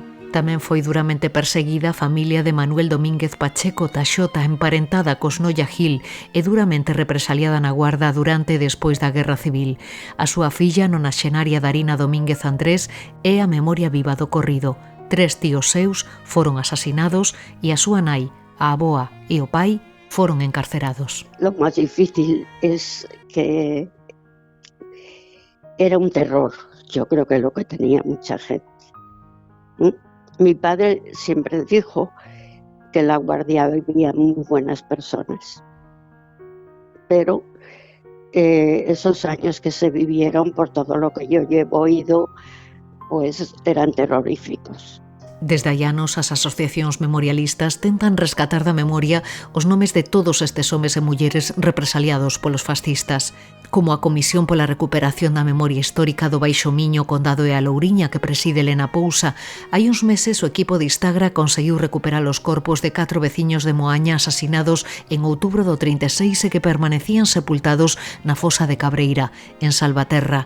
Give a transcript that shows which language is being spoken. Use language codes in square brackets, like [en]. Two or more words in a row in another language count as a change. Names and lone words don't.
[gl] Tamén foi duramente perseguida a familia de Manuel Domínguez Pacheco, Taxota, emparentada cos Noia Gil e duramente represaliada na Guarda durante e despois da Guerra Civil. A súa filla, nonaxenaria Darina Domínguez Andrés, é a memoria viva do corrido. 3 tíos seus foron asasinados e a súa nai, a aboa e o pai foron encarcerados. [es] Lo más difícil es que era un terror. Yo creo que es lo que tenía mucha gente. Mi padre siempre dijo que en la Guardia vivían muy buenas personas, pero esos años que se vivieron, por todo lo que yo llevo oído, pues eran terroríficos. [gl] Desde hai anos, as asociacións memorialistas tentan rescatar da memoria os nomes de todos estes homes e mulleres represaliados polos fascistas, como a Comisión pola Recuperación da Memoria Histórica do Baixo Miño, Condado e a Louriña, que preside Elena Pousa. Hai uns meses o equipo de Istagra conseguiu recuperar os corpos de 4 veciños de Moaña asasinados en outubro do 36 e que permanecían sepultados na fosa de Cabreira, en Salvaterra.